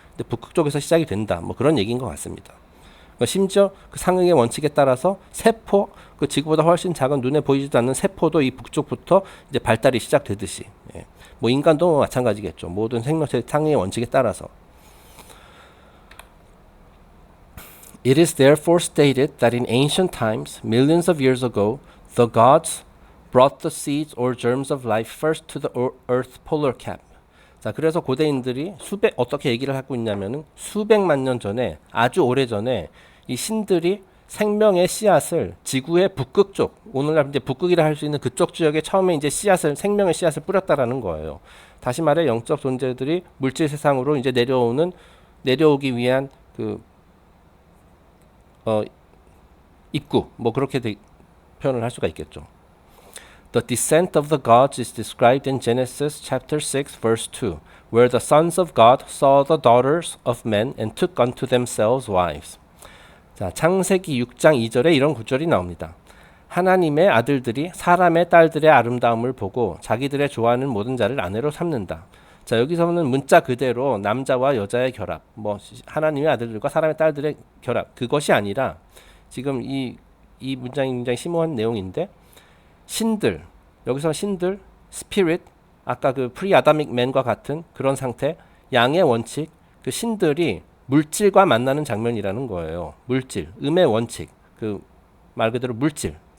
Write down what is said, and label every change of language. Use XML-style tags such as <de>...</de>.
<ko>근데 북극 쪽에서 시작이 된다. 뭐 그런 얘기인 것 같습니다. 심지어 그 상응의 원칙에 따라서 세포, 그 지구보다 훨씬 작은 눈에 보이지도 않는 세포도 이 북쪽부터 이제 발달이 시작되듯이, 예. 뭐 인간도 마찬가지겠죠. 모든 생명체 상응의 원칙에 따라서.</ko> <en>It is therefore stated that in ancient times, millions of years ago, the gods brought the seeds or germs of life first to the Earth polar cap.</en> <ko>자, 그래서 고대인들이 어떻게 얘기를 하고 있냐면은 수백만 년 전에, 아주 오래 전에 이 신들이 생명의 씨앗을 지구의 북극 쪽, 오늘날 이제 북극이라 할 수 있는 그쪽 지역에 처음에 이제 생명의 씨앗을 뿌렸다라는 거예요. 다시 말해 영적 존재들이 물질 세상으로 이제 내려오기 위한 입구, 뭐 그렇게 표현을 할 수가 있겠죠.</ko> <en>The descent of the gods is described in Genesis chapter 6 verse 2, where the sons of God saw the daughters of men and took unto themselves wives.</en> <ko>자, 창세기 6장 2절에 이런 구절이 나옵니다. 하나님의 아들들이 사람의 딸들의 아름다움을 보고 자기들의 좋아하는 모든 자를 아내로 삼는다. 자, 여기서는 문자 그대로 남자와 여자의 결합, 뭐 하나님의 아들들과 사람의 딸들의 결합, 그것이 아니라 지금 이 문장이 굉장히 심오한 내용인데, 신들, 여기서 신들, 스피릿, 아까 그 프리 아다믹 맨과 같은 그런 상태, 양의 원칙, 그 신들이 물질과 만나는 장면이라는 거예요. 물질, 음의 원칙, 그 말 그대로 물질.</ko>